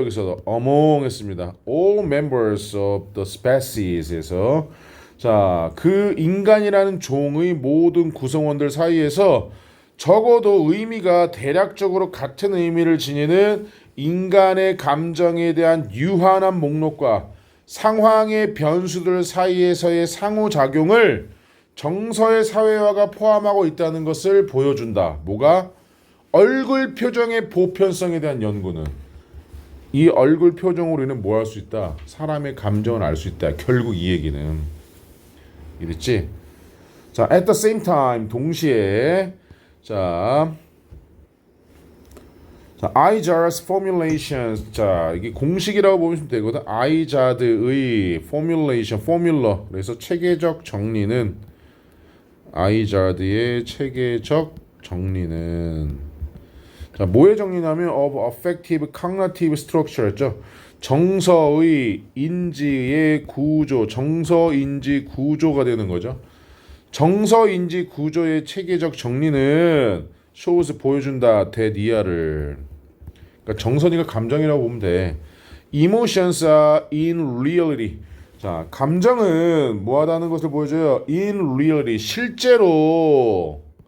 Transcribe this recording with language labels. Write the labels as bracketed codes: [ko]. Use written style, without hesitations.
[ko] 여기서 among 했습니다. [en] all members of the species [ko] 에서 자, 그 인간이라는 종의 모든 구성원들 사이에서 적어도 의미가 대략적으로 같은 의미를 지니는 인간의 감정에 대한 유한한 목록과 상황의 변수들 사이에서의 상호작용을 정서의 사회화가 포함하고 있다는 것을 보여준다. 뭐가? 얼굴 표정의 보편성에 대한 연구는 이 얼굴 표정으로 우리는 뭐 할 수 있다? 사람의 감정을 알 수 있다. 결국 이 얘기는 이랬지? 자, [en] at the same time [ko] 동시에 자 자, IJARD's formulations. 자, 이게 공식이라고 보시면 되거든. IJARD의 formulation, formula. 그래서 체계적 정리는 IJARD의 체계적 정리는 자, 뭐의 정리냐면 [en] of affective cognitive structure [ko] 였죠. 정서의 인지의 구조, 정서인지 구조가 되는 거죠. 정서인지 구조의 체계적 정리는 shows 보여준다 대니아를. 그러니까 정서니까 감정이라고 보면 돼. [en] Emotions are in reality. [ko] 자, 감정은 뭐하다는 것을 보여줘요. [en] In reality, [ko] 실제로.